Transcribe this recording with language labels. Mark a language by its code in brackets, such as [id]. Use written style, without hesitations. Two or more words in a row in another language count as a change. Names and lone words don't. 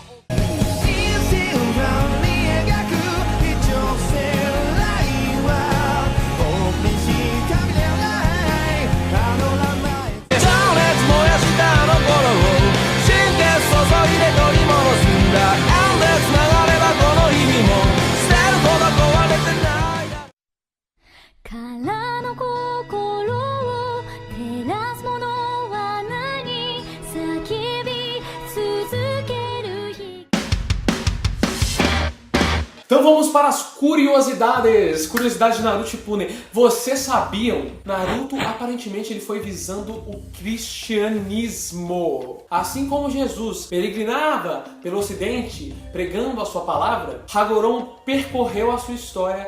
[ja] 人生裏に描く一直線ラインは僕にしか見れないたどらない情熱燃やしたあの頃を真剣注いで取り戻すんだエンレス流ればこの日々も捨てるほど壊れてない空の心を照らすものは何叫び続ける日 [pt] Então vamos para as curiosidades. Curiosidade de Naruto Shippuden. Vocês sabiam? Naruto aparentemente ele foi visando o cristianismo. Assim como Jesus peregrinava pelo ocidente pregando a sua palavra, Hagoromo percorreu a sua história.